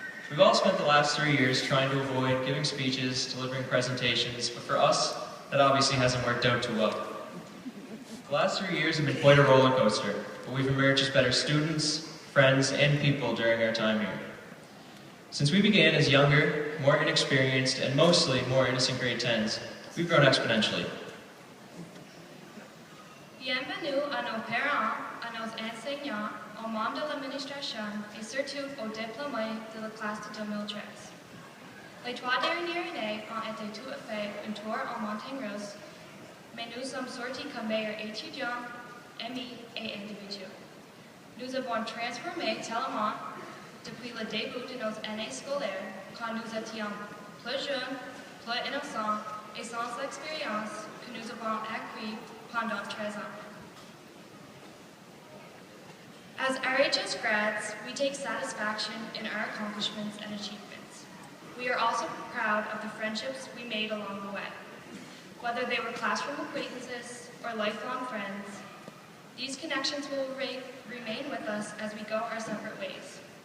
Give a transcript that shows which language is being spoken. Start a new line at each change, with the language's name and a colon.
English: We've all spent the last 3 years trying to avoid giving speeches, delivering presentations, but for us, that obviously hasn't worked out too well. The last 3 years have been quite a roller coaster, but we've emerged as better students, friends, and people during our time here. Since we began as younger, more inexperienced, and mostly more innocent grade 10s, we've grown exponentially.
French: Bienvenue à nos parents, à nos enseignants, aux membres de l'administration et surtout aux diplômés de la classe de 2013. Les 3 dernières années ont été tout à fait un tour en montagne russe, mais nous sommes sortis comme meilleurs étudiants, amis et individus. Nous avons transformé tellement depuis le début de nos années scolaires, quand nous étions plus jeunes, plus innocents et sans l'expérience que nous avons acquis pendant 13 ans.
English: As RHS grads, we take satisfaction in our accomplishments and achievements. We are also proud of the friendships we made along the way. Whether they were classroom acquaintances or lifelong friends, these connections will remain with us as we go our separate ways.